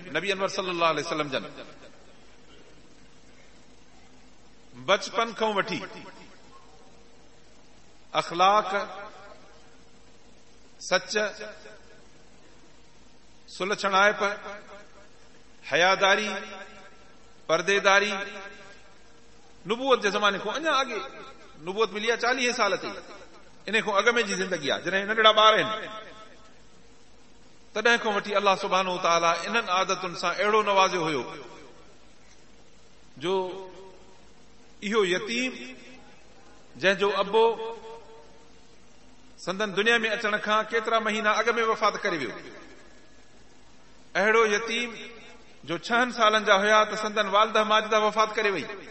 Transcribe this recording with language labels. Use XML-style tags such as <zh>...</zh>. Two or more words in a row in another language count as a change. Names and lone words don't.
<sd>नबी अनवर</sd> <ar>صلى الله عليه وسلم</ar> <sd>जन बचपन खां वठी अख़लाक, सच, सुलछणाइप, हयादारी, पर्देदारी, नुबूवत जे ज़माने खां अञा अॻे, नुबूवत मिली आहे 40 साल ते, इन खां अॻ में जी ज़िंदगी आहे, जॾहिं नंढड़ा ॿार आहिनि, तॾहिं खां वठी</sd> <ar>الله سبحانه وتعالى</ar> <sd>इन्हनि आदतुनि सां अहिड़ो नवाज़ियो हुयो जो इहो यतीम जंहिंजो अबो संदन दुनिया में अचण खां केतिरा महीना अॻ में वफ़ात करे वियो, अहिड़ो यतीम जो 6 सालनि जा हुया त संदन वालदा माजिदा वफ़ात करे वई।</sd>